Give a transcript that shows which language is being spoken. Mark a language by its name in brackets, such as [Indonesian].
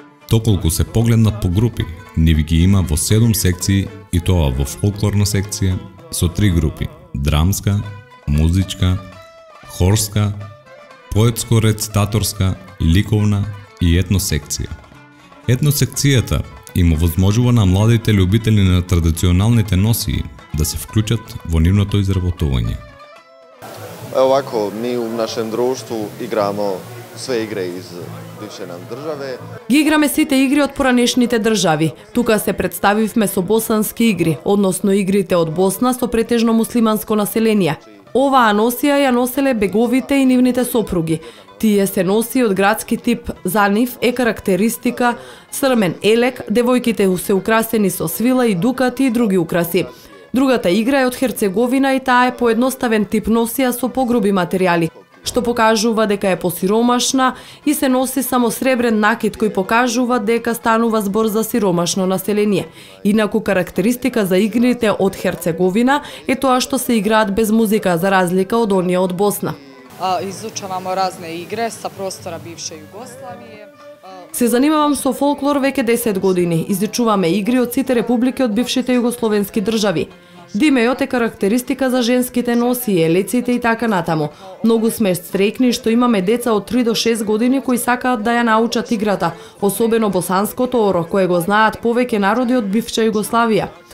[Macedonian] Доколку се погледнат по групи, нив ги има во 7 секции и тоа во фолклорна секција со 3 групи: драмска, музичка, хорска, поетско-рецитаторска, ликовна и етносекција. Етносекцијата им овозможува на младите љубители на традиционалните носии да се вклучат во нивното изработување. [Serbian] Овако, ми у нашем друштву играмо све игре из бивше нам државе. [Macedonian] Ги играме сите игри од поранешните држави. Тука се представивме со босански игри, односно игрите од Босна со претежно муслиманско население. Оваа носија ја носеле беговите и нивните сопруги. Тие се носи од градски тип. За нив е карактеристика срмен елек, девојките се украсени со свила и дукати и други украси. Другата игра е од Херцеговина и таа е поедноставен тип носија со погруби материјали, што покажува дека е посиромашна и се носи само сребрен накид кој покажува дека станува збор за сиромашно население. Инаку карактеристика за игрите од Херцеговина е тоа што се играат без музика, за разлика од оние од Босна. [Serbian] Изучавamo разне игре sa prostora bivše Jugoslavije. [Macedonian] Се занимавам со фолклор веќе 10 години. Изучуваме игри од сите републики од бившите југословенски држави. Димејот е карактеристика за женските носи, елеците и така натаму. Многу сме стрекни што имаме деца од 3 до 6 години кои сакаат да ја научат играта, особено босанското оро, кое го знаат повеќе народи од бивша Југославија.